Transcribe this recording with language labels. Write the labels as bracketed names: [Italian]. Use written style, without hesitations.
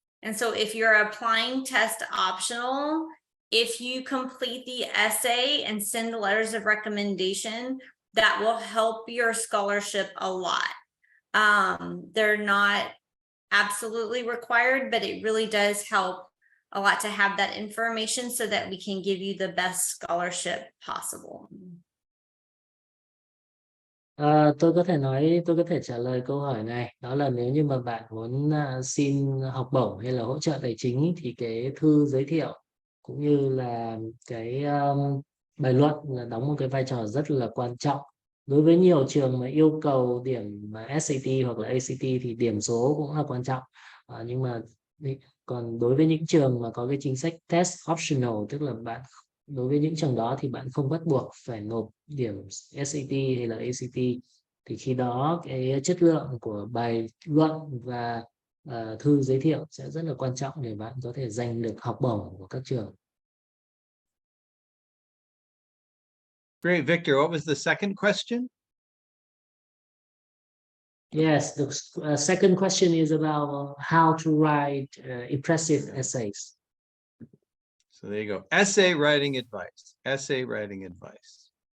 [English] And so if you're applying test optional, if you complete the essay and send the letters of recommendation, that will help your scholarship a lot. They're not absolutely required, but it really does help a lot to have that information so that we can give you the best scholarship possible. [Vietnamese] Tôi có thể trả lời câu hỏi này, đó là nếu như mà bạn muốn xin học bổng hay là hỗ trợ tài chính thì cái thư giới thiệu cũng như là cái bài luận là đóng một cái vai trò rất là quan trọng. Đối với nhiều trường mà yêu cầu điểm SAT hoặc là ACT thì điểm số cũng là quan trọng. Nhưng mà còn đối với những trường mà có cái chính sách test optional, tức là đối với những trường đó thì bạn không bắt buộc phải nộp điểm SAT hay là ACT, thì khi đó cái chất lượng của bài luận và thư giới thiệu sẽ rất là quan trọng để bạn có thể giành được học bổng của các trường. [English] Great, Victor. What was the second question? Yes, the second question is about how to write impressive essays. So there you go. Essay writing advice. Essay writing advice.